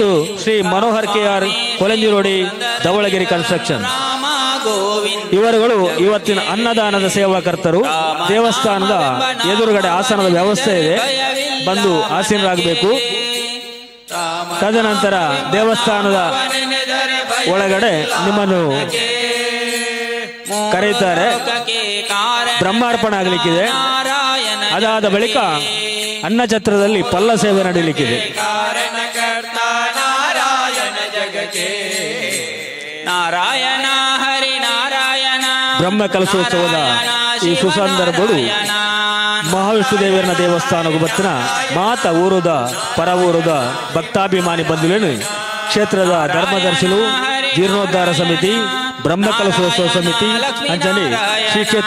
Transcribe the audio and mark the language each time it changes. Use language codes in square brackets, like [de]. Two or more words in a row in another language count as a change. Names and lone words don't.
[kn] ಶ್ರೀ ಮನೋಹರ್ ಕೆಆರ್ ಕೊಲೆಂಜಿರೋಡಿ ಧವಳಗಿರಿ ಕನ್ಸ್ಟ್ರಕ್ಷನ್ ಇವರುಗಳು ಇವತ್ತಿನ ಅನ್ನದಾನದ ಸೇವಾಕರ್ತರು ದೇವಸ್ಥಾನದ ಎದುರುಗಡೆ ಆಸನದ ವ್ಯವಸ್ಥೆ ಇದೆ ಬಂದು ಆಸೀನರಾಗಬೇಕು ತದನಂತರ ದೇವಸ್ಥಾನದ ಒಳಗಡೆ ನಿಮ್ಮನ್ನು ಕರೆಯುತ್ತಾರೆ ಬ್ರಹ್ಮಾರ್ಪಣೆ ಆಗಲಿಕ್ಕಿದೆ ಅದಾದ ಬಳಿಕ ಅನ್ನಛತ್ರದಲ್ಲಿ ಪಲ್ಲ ಸೇವೆ ನಡೀಲಿಕ್ಕಿದೆ ನಾರಾಯಣ ಹರಿ ನಾರಾಯಣ [tcy] ಬ್ರಹ್ಮ ಕಲಶೋತ್ಸವದ ಈ ಸುಸಂದರ್ಭಗಳು ಮಹಾವಿಷ್ಣು ದೇವರನ ದೇವಸ್ಥಾನಕ್ಕೂ ಬತ್ತಿನ ಮಾತ ಊರುದ ಪರ ಊರುದ ಭಕ್ತಾಭಿಮಾನಿ ಬಂಧುಲೇನು ಕ್ಷೇತ್ರದ ಧರ್ಮದರ್ಶಿಗಳು ಜೀರ್ಣೋದ್ಧಾರ ಸಮಿತಿ ಬ್ರಹ್ಮಕಲಶೋತ್ಸವ ಸಮಿತಿ ಅಂಚನೆ ಶ್ರೀ ಕ್ಷೇತ್ರ